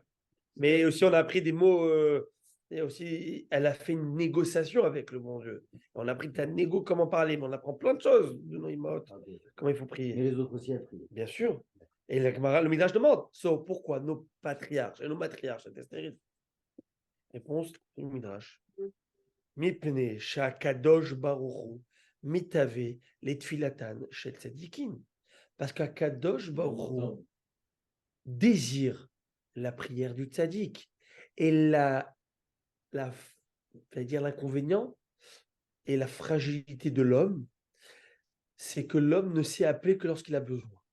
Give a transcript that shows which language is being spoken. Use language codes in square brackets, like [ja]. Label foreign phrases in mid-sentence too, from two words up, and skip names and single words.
[fr] Mais aussi, on a appris des mots. Et aussi, elle a fait une négociation avec le bon Dieu. On a appris de la négo, comment parler, mais on apprend plein de choses de Noïmot, comment il faut prier. Et les autres aussi, elles priaient. Bien sûr. Et la Gemara, le Midrash demande, pourquoi nos patriarches et nos matriarches étaient stériles? Réponse, le Midrash. [he] מפני שהקדוש ברוך הוא מתאווה les תפילתן של צדיקים. [fr] Parce qu' [he] הקדוש ברוך הוא [fr] désire la prière du tzaddik. Et c'est-à-dire l'inconvénient et la fragilité de l'homme, c'est que l'homme ne sait appeler que lorsqu'il a besoin.